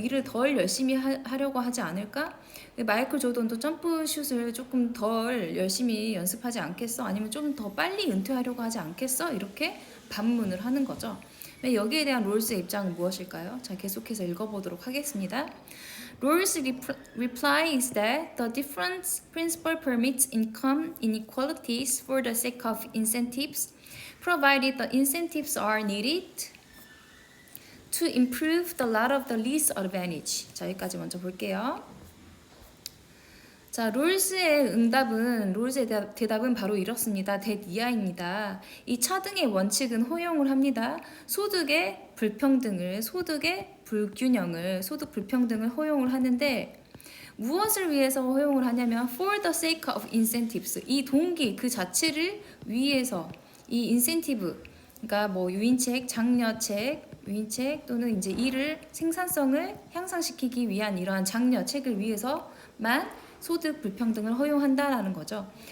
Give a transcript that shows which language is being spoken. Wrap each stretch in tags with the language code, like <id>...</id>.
<ko>일을 덜 열심히 하려고 하지 않을까? 마이클 조던도 점프슛을 조금 덜 열심히 연습하지 않겠어? 아니면 좀 더 빨리 은퇴하려고 하지 않겠어? 이렇게 반문을 하는 거죠. 여기에 대한 롤스의 입장은 무엇일까요? 자, 계속해서 읽어보도록 하겠습니다.</ko> <en>Rawls' reply is that the difference principle permits income inequalities for the sake of incentives, provided the incentives are needed to improve the lot of the least advantaged.</en> <ko>자, 여기까지 먼저 볼게요. 자, 롤스의 대답은 바로 이렇습니다. that 이하입니다. 이 차등의 원칙은 허용을 합니다. 소득의 불평등을, 소득의 불균형을, 소득 불평등을 허용을 하는데 무엇을 위해서 허용을 하냐면</ko> <en>for the sake of incentives</en> <ko>이 동기 그 자체를 위해서 이 인센티브 그러니까 뭐 유인책, 장려책, 유인책 또는 이제 일을 생산성을 향상시키기 위한 이러한 장려책을 위해서만 소득 불평등을 허용한다라는 거죠.</ko>